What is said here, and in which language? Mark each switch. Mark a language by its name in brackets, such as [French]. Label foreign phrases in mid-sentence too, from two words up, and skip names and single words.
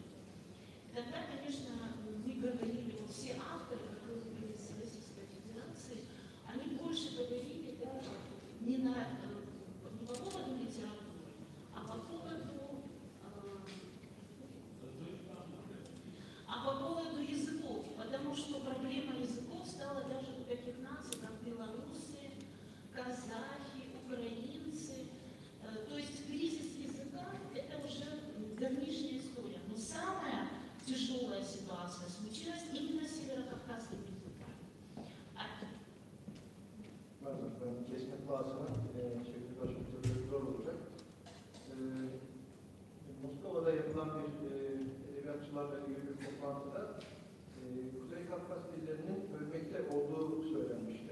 [Russian] Тогда, конечно, мы говорили, вот все авторы, которые были из Российской Федерации, они больше говорили даже не по поводу литературы, а по поводу языков, потому что проблема языков стала даже у таких наций, как белорусы, казахи, украинцы. То есть кризис языка – это уже давнишняя история. Но самая тяжелая ситуация случилась именно с северокавказским языком. [Turkish] Ben kesmek lazım. Çünkü başımızda zor olacak. Moskova'da yapılan bir edebiyatçılarla ilgili bir toplantıda Kuzey Kafkas dillerinin ölmekte olduğu söylenmişti.